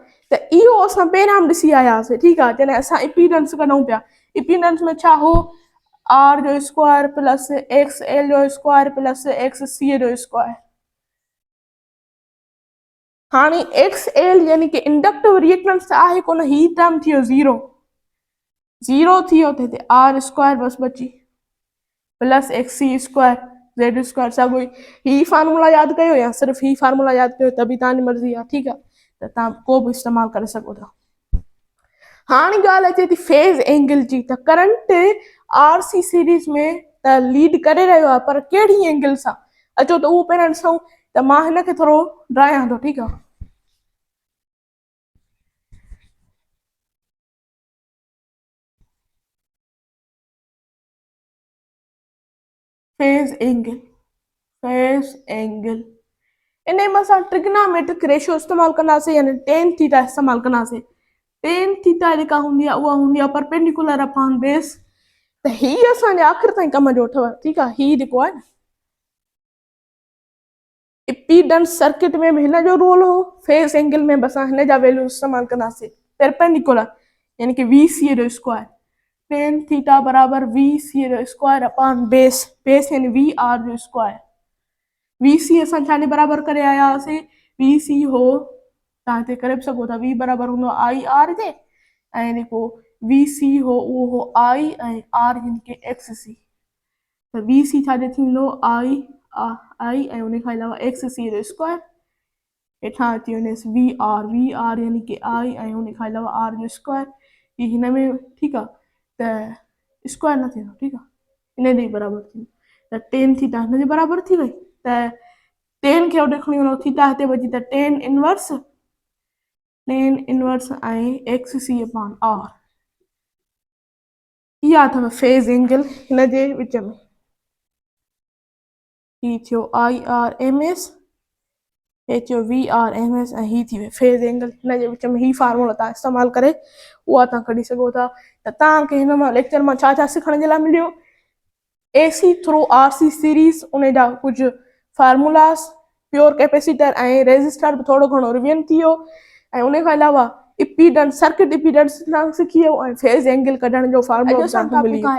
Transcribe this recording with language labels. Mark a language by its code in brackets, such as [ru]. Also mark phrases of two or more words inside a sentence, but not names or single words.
[sd] त इहो असां पहिरियां बि ॾिसी आयासीं, ठीकु आहे, जॾहिं असां इम्पीडेंस कढूं पिया, इम्पीडेंस में छा हो, आर जो स्क्वायर [en] plus XL [sd] जो स्क्वायर [en] plus XC [sd] जो स्क्वायर। हाणे [en] XL [sd] यानी कि [en] inductive reactance [sd] आहे कोन, ही टर्म थी वियो ज़ीरो थी वियो, त हिते [en] R square [sd] बसि बची [en] plus XC square Z square [sd] साॻियो ई। ही फार्मूला यादि कयो या सिर्फ़ु ही फार्मूला यादि कयो त बि तव्हांजी मर्ज़ी आहे, ठीकु आहे, त तव्हां को बि इस्तेमालु करे सघो था। हाणे ॻाल्हि अचे थी [en] phase angle [sd] जी, त करंट [en] RC series [sd] में त लीड करे रहियो आहे, पर कहिड़ी एंगल सां, अचो त उहो पहिरियां ॾिसूं। त मां हिनखे थोरो ड्रायां थो, ठीकु आहे, [en] phase angle [sd] इन में असां [en] trigonometric ratio [sd] इस्तेमालु कंदासीं, यानी [en] tan theta [sd] इस्तेमालु कंदासीं। [en] tan theta [sd] जेका हूंदी आहे उहा हूंदी आहे [en] perpendicular upon base, [sd] त ही असांजे आख़िर ताईं कम जो अथव, ठीकु आहे। ही जेको आहे न [en] impedance circuit [sd] में बि हिन जो रोल हो, [en] phase angle [sd] में बि असां हिन जा वैल्यू इस्तेमालु कंदासीं, परपेंडिकुलर यानी कि [en] VC [sd] जो स्क्वायर, [en] tan theta [sd] बराबरि [en] VC [sd] जो [en] square upon base [sd] यानी [en] VR [sd] जो स्क्वायर। [en] VC [sd] असां छाजे बराबरि करे आया हुआसीं, [en] VC [sd] हो तव्हां हिते करे बि सघो था, वी बराबरि हूंदो [en] IR [sd] जे, ऐं जेको [en] VC [sd] हो उहो हो आई ऐं आर यानी कि [en] XC, [sd] त [en] VC [sd] छाजे थींदो आई ऐं उन खां अलावा [en] XC [sd] जो स्क्वायर, हेठां अची वञेसि [en] VR [sd] यानी कि आई ऐं उन खां अलावा आर जो स्क्वायर, ही हिन में, ठीकु आहे, त स्क्वायर न थींदो, ठीकु आहे, इन जे बराबरि थींदो, त [en] tan theta [sd] हिन जे बराबरि थी वई, त टेन खे होॾे खणी वञो, थीटा हिते बची, त [en] tan inverse tan inverse [sd] ऐं [en] XC upon R. [sd] इहा अथव [en] phase angle [sd] हिन जे विच में। ही थियो [en] I RMS, [sd] हे थियो [en] V RMS, [sd] ऐं ही थी वियो [en] phase angle. [sd] हिन जे विच में ही फार्मूला तव्हां इस्तेमालु करे उहा तव्हां कढी सघो था। त तव्हांखे हिन मां लेक्चर मां छा छा सिखण जे लाइ मिलियो? [en] AC through RC series, [sd] उन जा कुझु फार्मूलास, [en] pure capacitor [sd] ऐं रेज़िस्टर बि थोरो घणो रिवीजन थी वियो, ऐं उन खां अलावा इम्पीडेंस, [en] circuit impedance [sd] तव्हां सिखी वियो, ऐं [en] phase angle [sd] कढण जो फार्मूलो तव्हांखे मिली वियो।